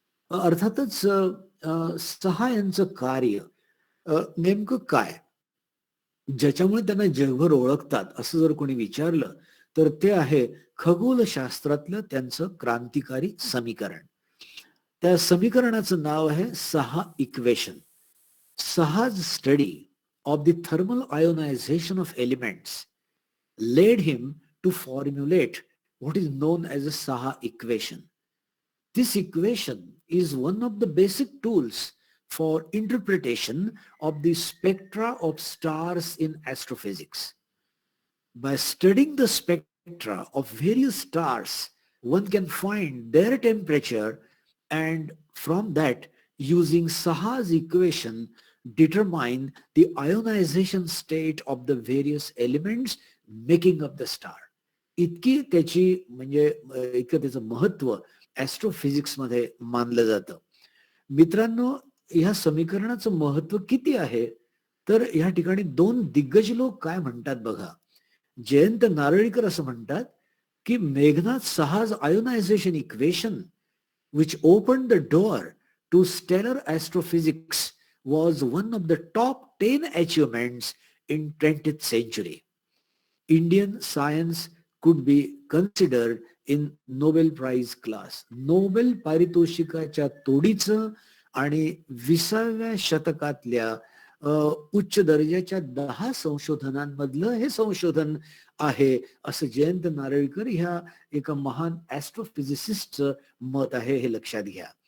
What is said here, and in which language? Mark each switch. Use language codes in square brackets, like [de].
[mr] अर्थातच सहा यांचं कार्य नेमकं काय, ज्याच्यामुळे त्यांना जगभर ओळखतात असं जर कोणी विचारलं तर ते आहे खगोलशास्त्रातलं त्यांचं क्रांतिकारी समीकरण. त्या समीकरणाचं नाव आहे सहा equation. [en] Saha's study of the thermal ionization of elements led him to formulate what is known as a Saha equation. This equation is one of the basic tools for interpretation of the spectra of stars in astrophysics. By studying the spectra of various stars, one can find their temperature and from that, using Saha's equation, determine the ionization state of the various elements making of the star. [mr] इतकी त्याची म्हणजे इतकं त्याचं महत्व astrophysics मध्ये मानलं जातं. मित्रांनो, ह्या समीकरणाचं महत्व किती आहे तर ह्या ठिकाणी 2 दिग्गज लोक काय म्हणतात बघा. [en] Jayant Narlikar [mr] असं म्हणतात की [en] Meghnad Saha's ionization equation which opened the door to stellar astrophysics was one of the top 10 achievements in 20th century. Indian science could be considered in Nobel Prize class. [mr] Nobel पारितोषिकाच्या तोडीचं आणि 20व्या शतकातल्या उच्च दर्जाच्या 10 संशोधनांमधलं हे संशोधन आहे, असं जयंत नारळीकर ह्या एका महान ॲस्ट्रोफिजिसिस्टचं मत आहे, हे लक्षात घ्या.